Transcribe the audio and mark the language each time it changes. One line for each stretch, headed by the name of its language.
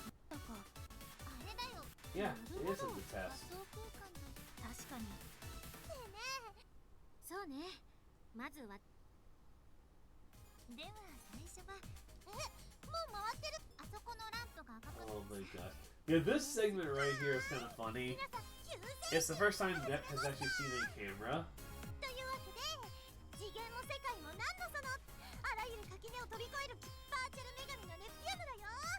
Japanese: だかあれだよ。
English: Yeah, it is in the test.
Japanese: 確かに。ねえねえ。そうね。まずは。では最初は。もう回ってる。あそこのランプが赤く。
English: Oh my god. Yeah, this segment right here is kind of funny. It's the first time Depp has actually seen a camera.
Japanese: というわけで、次元も世界も何のそのあらゆる垣根を飛び越えるバーチャル女神のネプテューヌだよ。